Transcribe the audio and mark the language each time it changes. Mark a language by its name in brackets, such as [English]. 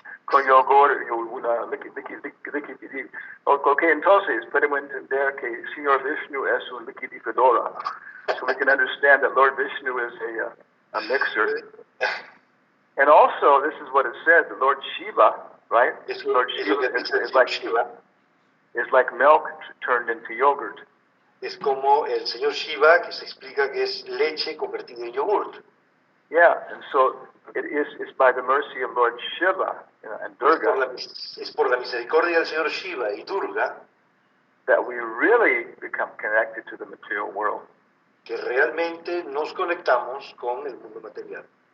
[Spanish] con yogur y una liquidificadora. Ok, entonces podemos entender que el Señor Vishnu es un liquidificadora. [English] So we can understand that Lord Vishnu is a mixer. And also, this is what it says, the Lord Shiva, right? Lord Shiva is like milk turned into yogurt. [Spanish] Es como el señor Shiva, que se explica que es leche convertida en yogurt. [English] Yeah, and so it's by the mercy of Lord Shiva and Durga [Spanish] Es por la misericordia del señor Shiva y Durga [English] that we really become connected to the material world. [Spanish] que realmente nos conectamos con el mundo material.